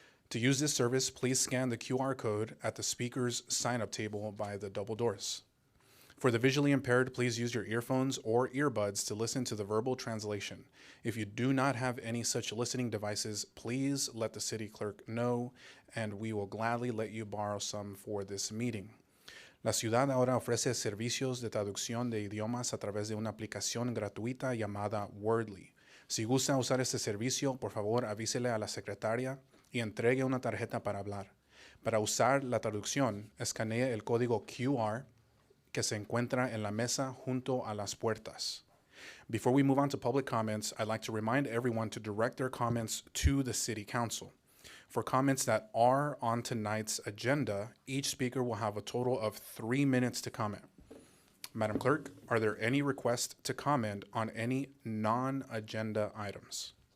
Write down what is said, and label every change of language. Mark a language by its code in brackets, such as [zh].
[en] To use this service, please scan the QR code at the speaker's sign-up table by the double doors. For the visually impaired, please use your earphones or earbuds to listen to the verbal translation. If you do not have any such listening devices, please let the city clerk know, and we will gladly let you borrow some for this meeting. [es] La ciudad ahora ofrece servicios de traducción de idiomas a través de una aplicación gratuita llamada Wordly. Si gusta usar este servicio, por favor avísele a la secretaria y entregue una tarjeta para hablar. Para usar la traducción, escanee el código QR que se encuentra en la mesa junto a las puertas. [en] Before we move on to public comments, I'd like to remind everyone to direct their comments to the City Council. For comments that are on tonight's agenda, each speaker will have a total of 3 minutes to comment. Madam Clerk, are there any requests to comment on any non-agenda items?